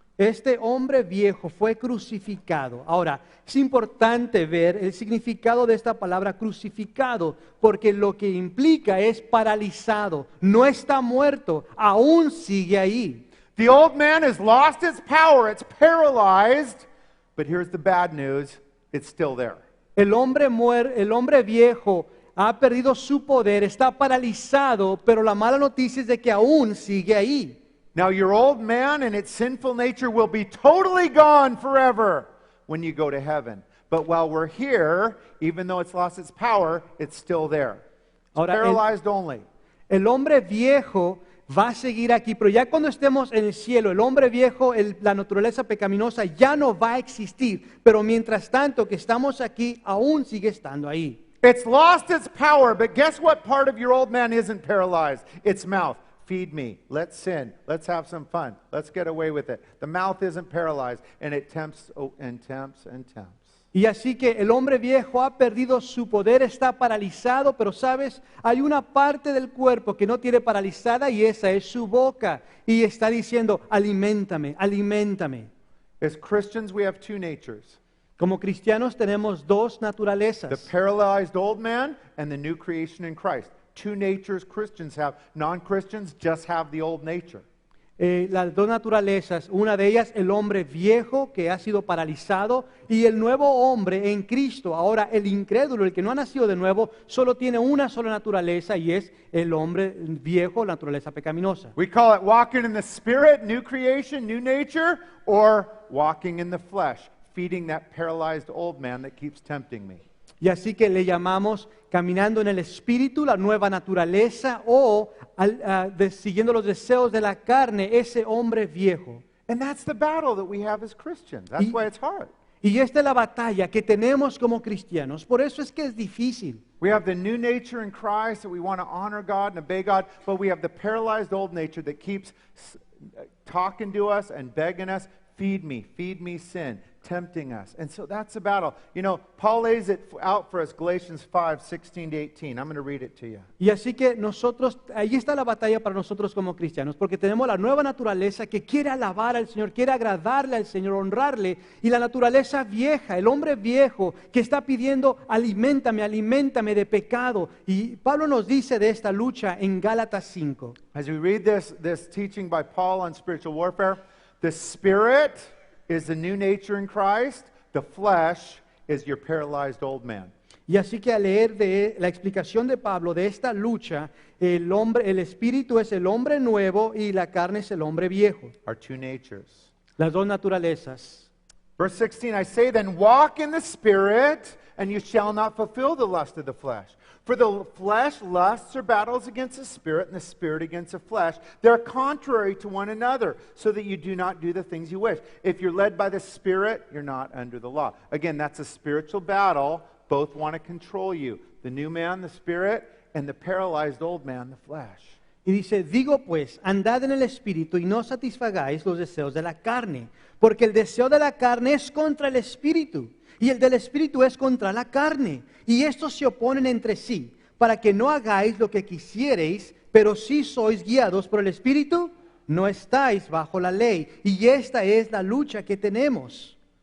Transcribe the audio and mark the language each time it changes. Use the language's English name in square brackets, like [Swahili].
[Spanish] Este hombre viejo fue crucificado. Ahora, es importante ver el significado de esta palabra crucificado, porque lo que implica es paralizado. No está muerto, aún sigue ahí. [English] The old man has lost its power. It's paralyzed, but here's the bad news. It's still there. [Spanish] El hombre viejo ha perdido su poder, está paralizado, pero la mala noticia es de que aún sigue ahí. [English] Now, your old man and its sinful nature will be totally gone forever when you go to heaven. But while we're here, even though it's lost its power, it's still there. It's [Spanish] Ahora, [English] paralyzed only. [Spanish] El hombre viejo va a seguir aquí, pero ya cuando estemos en el cielo, el hombre viejo, la naturaleza pecaminosa ya no va a existir. Pero mientras tanto que estamos aquí, aún sigue estando ahí. [English] It's lost its power, but guess what part of your old man isn't paralyzed? Its mouth. Feed me. Let's sin. Let's have some fun. Let's get away with it. The mouth isn't paralyzed, and it tempts and tempts and tempts. [Spanish] Y así que el hombre viejo ha perdido su poder, está paralizado, pero sabes, hay una parte del cuerpo que no tiene paralizada y esa es su boca. Y está diciendo, aliméntame, aliméntame. [English] As Christians, we have two natures. [Spanish] Como cristianos tenemos dos naturalezas. [English] The paralyzed old man and the new creation in Christ. Two natures Christians have. Non-Christians just have the old nature. [Spanish] Las dos naturalezas, una de ellas el hombre viejo que ha sido paralizado y el nuevo hombre en Cristo. Ahora el incrédulo, el que no ha nacido de nuevo, solo tiene una sola naturaleza y es el hombre viejo, la naturaleza pecaminosa. [English] We call it walking in the Spirit, new creation, new nature, or walking in the flesh, feeding that paralyzed old man that keeps tempting me. [Spanish] Y así que le llamamos caminando en el Espíritu, la nueva naturaleza, o siguiendo los deseos de la carne, ese hombre viejo. [English] And that's the battle that we have as Christians. That's why it's hard. [Spanish] Y esta es la batalla que tenemos como cristianos. Por eso es que es difícil. [English] We have the new nature in Christ that we want to honor God and obey God, but we have the paralyzed old nature that keeps talking to us and begging us, feed me sin, tempting us. And so that's the battle. You know, Paul lays it out for us, Galatians 5:16-18. I'm going to read it to you. [Spanish] Y así que nosotros, ahí está la batalla para nosotros como cristianos, porque tenemos la nueva naturaleza que quiere alabar al Señor, quiere agradarle al Señor, honrarle, y la naturaleza vieja, el hombre viejo que está pidiendo, aliméntame, aliméntame de pecado. Y Pablo nos dice de esta lucha en Gálatas 5. [English] As we read this teaching by Paul on spiritual warfare, the Spirit is the new nature in Christ. The flesh is your paralyzed old man. [Spanish] Y así que al leer de la explicación de Pablo de esta lucha, el espíritu es el hombre nuevo y la carne es el hombre viejo. [English] Our two natures. [Spanish] Las dos naturalezas. [English] Verse 16, I say then, walk in the Spirit, and you shall not fulfill the lust of the flesh. For the flesh lusts or battles against the Spirit, and the Spirit against the flesh. They're contrary to one another, so that you do not do the things you wish. If you're led by the Spirit, you're not under the law. Again, that's a spiritual battle. Both want to control you. The new man, the Spirit, and the paralyzed old man, the flesh. [Spanish] Y dice, digo pues, andad en el Espíritu y no satisfagáis los deseos de la carne, porque el deseo de la carne es contra el Espíritu, y el del Espíritu es contra la carne, y estos se oponen entre sí, para que no hagáis lo que quisiereis, pero si sois guiados por el Espíritu, no estáis bajo la ley, y esta es la lucha que tenemos.